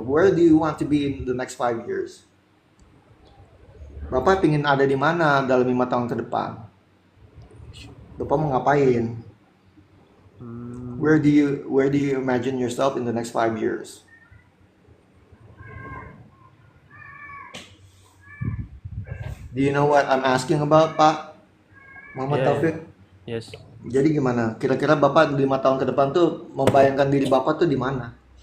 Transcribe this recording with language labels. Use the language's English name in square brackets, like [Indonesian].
[English] Where do you want to be in the next 5 years? [Indonesian] Bapak pingin ada di mana dalam 5 tahun ke depan? Bapak mau ngapain? [English] Where do you imagine yourself in the next 5 years? Do you know what I'm asking about, Pak Muhammad Yeah. Taufik? Yes. [Indonesian] Jadi gimana? Kira-kira Bapak 5 tahun ke depan tuh membayangkan diri Bapak tuh di mana?